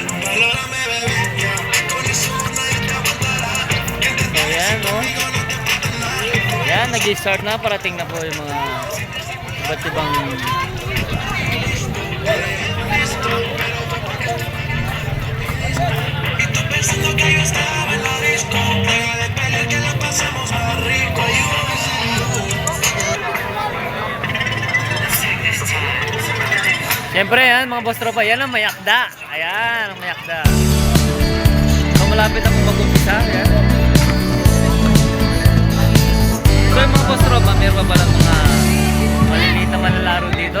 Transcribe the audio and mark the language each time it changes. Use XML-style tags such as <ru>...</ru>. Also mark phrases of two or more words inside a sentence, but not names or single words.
<es>Valórame, bebé, ya. Con eso nadie te aguantará. Que te</es> <tl>Ayan, no? Ayan, nag-start na. Parating na po yung mga iba't ibang...</tl> <es>y tú pensando que yo estaba en la disco. Pega de pelear que la pasamos más rico.</es> <tl>Siyempre yan, mga boss tropa, yan ang mayakda. Ayan, ang mayakda. So malapit na po mag-umpisa. Ayan. So yung mga boss tropa, meron pa pala mga maliliit na manlalaro dito.</tl>